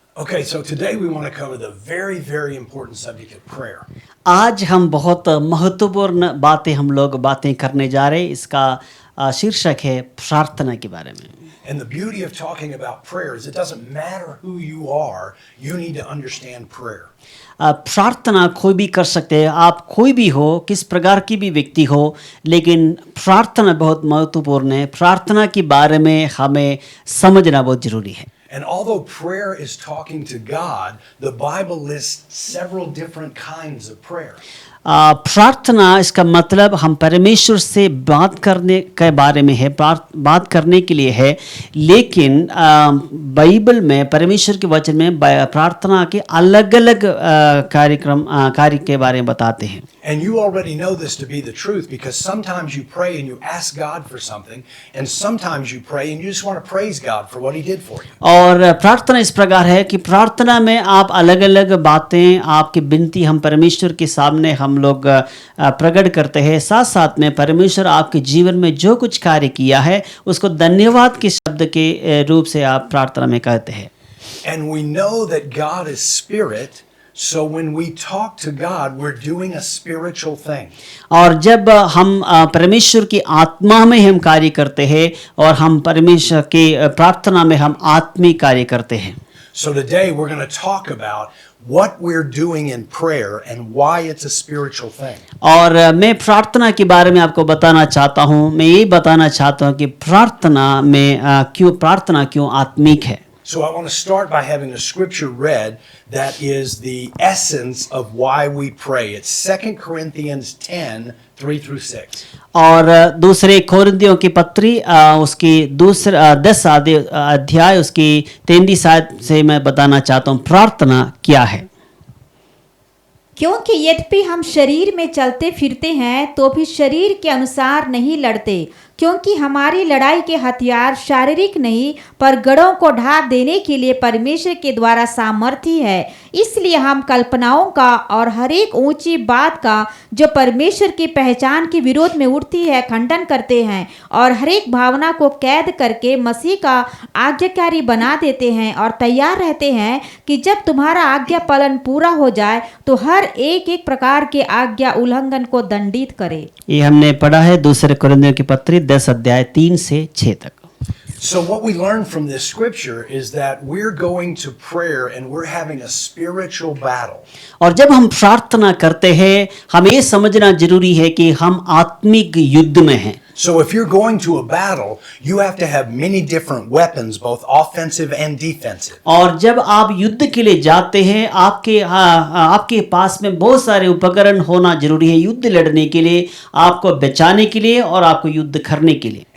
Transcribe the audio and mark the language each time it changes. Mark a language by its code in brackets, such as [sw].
[en] Okay, so today we want to cover the very, very important subject of prayer. [hi] आज हम बहुत महत्वपूर्ण बातें करने जा रहे हैं। इसका शीर्षक है प्रार्थना के बारे में। [en] And the beauty of talking about prayer is it doesn't matter who you are, you need to understand prayer. [hi] प्रार्थना कोई भी कर सकते हैं, आप कोई भी हो, किस प्रकार की भी व्यक्ति हो, लेकिन प्रार्थना बहुत महत्वपूर्ण है। प्रार्थना के बारे में हमें समझना बहुत जरूरी है। [en] And although prayer is talking to God, the Bible lists several different kinds of prayer. [hi] प्रार्थना इसका मतलब हम परमेश्वर से बात करने के बारे में है, बात करने के लिए है, लेकिन बाइबल में परमेश्वर के वचन में प्रार्थना के अलग-अलग कार्य के बारे में बताते हैं। [en] And you already know this to be the truth because sometimes you pray and you ask God for something, and sometimes you pray and you just want to praise God for what He did for you. [hi] और प्रार्थना इस प्रकार है कि प्रार्थना में आप अलग-अलग बातें, आपकी विनती हम परमेश्वर के सामने हम लोग प्रकट करते हैं। साथ साथ में परमेश्वर आपके जीवन में जो कुछ कार्य किया है उसको धन्यवाद के शब्द के रूप से आप प्रार्थना में कहते हैं। [en] And we know that God is spirit, so when we talk to God, we're doing a spiritual thing. [hi] और जब हम परमेश्वर की आत्मा में हम कार्य करते हैं और हम परमेश्वर के प्रार्थना में हम आत्मिक कार्य करते हैं। [en] So today we're going to talk about what we're doing in prayer and why it's a spiritual thing. [hi] और मैं प्रार्थना के बारे में आपको बताना चाहता हूँ। मैं ये बताना चाहता हूँ कि प्रार्थना क्यों आत्मिक है। [en] So I want to start by having a scripture read that is the essence of why we pray. It's 2 Corinthians 10, 3 through 6. [hi] और दूसरे कोरिन्थियों की पत्री उसकी 10 अध्याय उसकी 3 आयत से मैं बताना चाहता हूँ प्रार्थना क्या है। क्योंकि यद्यपि हम शरीर में चलते फिरते हैं तो भी शरीर के अनुसार नहीं लड़ते, क्योंकि हमारी लड़ाई के हथियार शारीरिक नहीं पर गढ़ों को ढा देने के लिए परमेश्वर के द्वारा सामर्थी है। इसलिए हम कल्पनाओं का और हर एक ऊंची बात का जो परमेश्वर की पहचान के विरोध में उठती है खंडन करते हैं और हर एक भावना को कैद करके मसीह का आज्ञाकारी बना देते हैं और तैयार रहते हैं कि जब तुम्हारा आज्ञा पालन पूरा हो जाए तो हर एक प्रकार के आज्ञा उल्लंघन को दंडित करे। ये हमने पढ़ा है दूसरे कोरिन्थियों की पत्री 10 अध्याय 3 से 6 तक। [en] So what we learn from this scripture is that we're going to prayer and we're having a spiritual battle. [hi] और जब हम प्रार्थना करते हैं हमें ये समझना जरूरी है कि हम आत्मिक युद्ध में हैं। [en] So if you're going to a battle, you have to have many different weapons, both offensive and defensive. [hi] और जब आप युद्ध के लिए जाते हैं आपके पास में बहुत सारे उपकरण होना जरूरी है युद्ध लड़ने के लिए, आपको बचाने के लिए और आपको युद्ध करने के लिए।